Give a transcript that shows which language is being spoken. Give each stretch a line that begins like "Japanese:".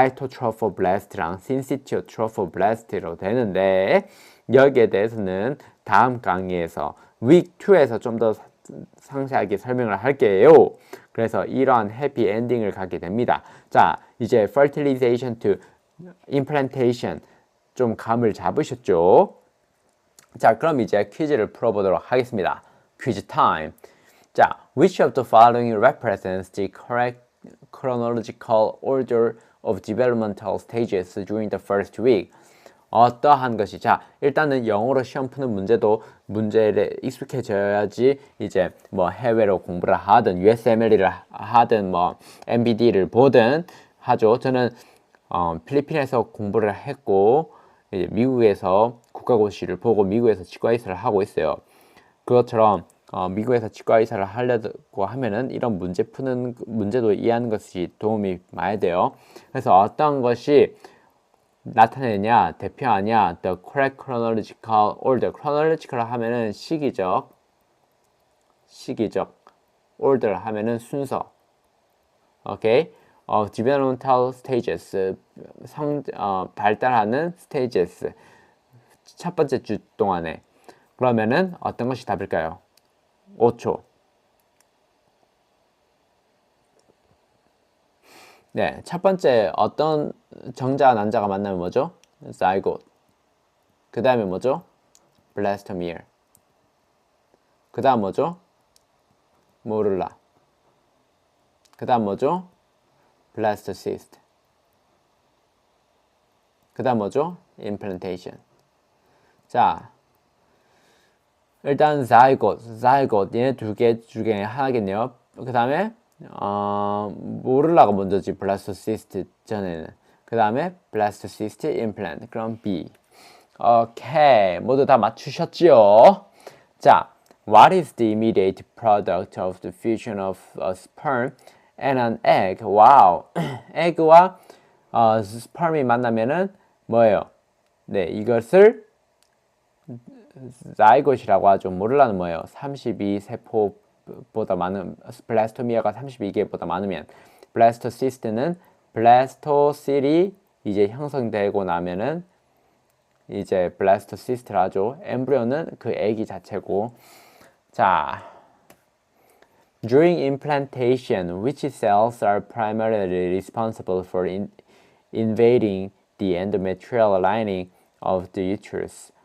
Korean: 사이토트로포블라스트랑 신시티오트로포블라스트로 되는데 여기에 대해서는 다음 강의에서 week 2에서 좀 더 상세하게 설명을 할게요. 그래서 이러한 해피 엔딩을 갖게 됩니다. 자, 이제
English: fertilization to implantation
Korean: 좀 감을 잡으셨죠? 자, 그럼 이제 퀴즈를 풀어보도록 하겠습니다. 퀴즈 타임.
English: 자, which of the following represents the correct chronological order of developmental stages during the first week?
Korean: 어떠한 것이, 자, 일단은 영어로 시험 푸는 문제도 문제에 익숙해져야지 이제 뭐 해외로 공부를 하든 USMLE를 하든 뭐 MBD를 보든 하죠. 저는 필리핀에서 공부를 했고 이제 미국에서 국가고시를 보고 미국에서 치과의사를 하고 있어요. 그것처럼 미국에서 치과의사를 하려고 하면은 이런 문제 푸는 문제도 이해하는 것이 도움이 많이 돼요. 그래서 어떤 것이 나타내냐, 대표하냐,
English: the correct chronological order.
Korean: chronological 하면은 시기적, order 하면은 순서. 오케이? developmental stages, 발달하는 stages. 첫 번째 주 동안에. 그러면은 어떤 것이 답일까요? 5초. 네, 첫 번째 어떤 정자와 난자가 만나면 뭐죠? zygote. 그 다음에 뭐죠? blastomere. 그 다음 뭐죠? 모룰라. 그 다음 뭐죠? blastocyst. 그 다음 뭐죠? implantation. 자, 일단 zygote 얘네 두 개 중에 하나겠네요. 그 다음에 모룰라가 먼저지, 블라스토시스트 전에는. 그 다음에 블라스토시스트 임플란트. 그럼 B. 오케이, 모두 다 맞추셨지요?
English: 자, what is the immediate product of the fusion of a sperm and an egg?
Korean: 와우. 에그와 스perm이 만나면은 뭐예요? 네, 이것을 자이고시라고 하죠. 모룰라는 뭐예요? 32세포보다 많은, 블라스토미아가 32개보다 많으면, 블라스토시스트는 블라스토실이 이제 형성되고 나면은 이제 블라스토시스트를 하죠. 엠브리오는 그 애기 자체고,
English: 자, during implantation, which cells are primarily responsible for invading the endometrial lining of the uterus?